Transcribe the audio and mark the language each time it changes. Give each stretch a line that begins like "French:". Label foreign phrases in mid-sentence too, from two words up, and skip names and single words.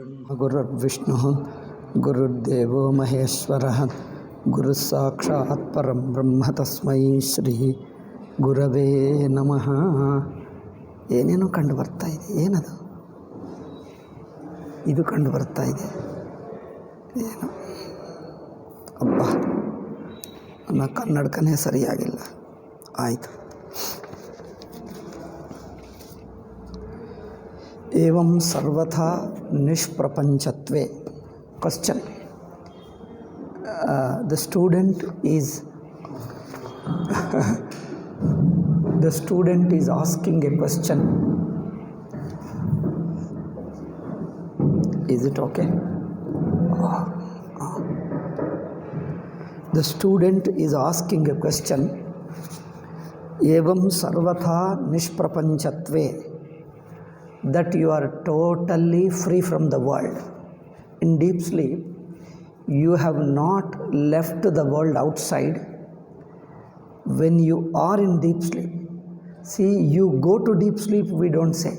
Sanskrit: गुरुर्विष्णुः गुरुर्देवो महेश्वरः गुरुस्साक्षात् परं ब्रह्म तस्मै ಶ್ರೀ ಗುರವೇ ನಮಃ.
Kannada: ಏನೇನೋ ಕಂಡು ಬರ್ತಾ ಇದೆ. ಏನದು? ಇದು ಕಂಡು ಬರ್ತಾ ಇದೆ. ಏನು? ಅಬ್ಬಾ, ನನ್ನ ಕನ್ನಡಕನೇ ಸರಿಯಾಗಿಲ್ಲ. ಆಯಿತು.
Sanskrit: एवं सर्वथा निष्प्रपंचत्वे.
English: Question. The student is asking a question. Is it okay? The student is asking a question.
Sanskrit: एवं सर्वथा निष्प्रपंचत्वे.
English: That you are totally free from the world. In deep sleep, you have not left the world outside. When you are in deep sleep, see, you go to deep sleep, we don't say.